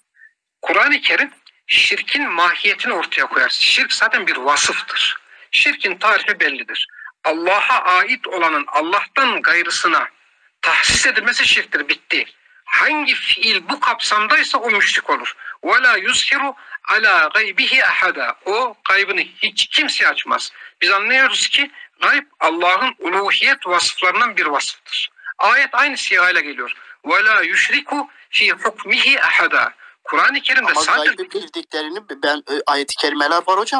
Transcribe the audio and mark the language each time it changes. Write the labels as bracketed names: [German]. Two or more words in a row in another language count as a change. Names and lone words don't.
[Turkish] Kur'an-ı Kerim şirkin mahiyetini ortaya koyar. Şirk zaten bir vasıftır. Şirkin tarifi bellidir. Allah'a ait olanın Allah'tan gayrısına tahsis edilmesi şirktir. Bitti. Hangi fiil bu kapsamdaysa o müşrik olur. [Arabic] وَلَا يُزْهِرُ عَلَى غَيْبِهِ أَحَدًا. [Turkish] O gaybını hiç kimseye açmaz. Biz anlıyoruz ki gayb Allah'ın uluhiyet vasıflarından bir vasıftır. Ayet aynı siyahıyla geliyor. [Arabic] وَلَا يُشْرِكُ فِي حُكْمِهِ أَحَدًا. [Turkish] Kur'an-ı Kerim'de Ama sadece gaybı bildiklerini ben ayet-i kerimeler var hocam.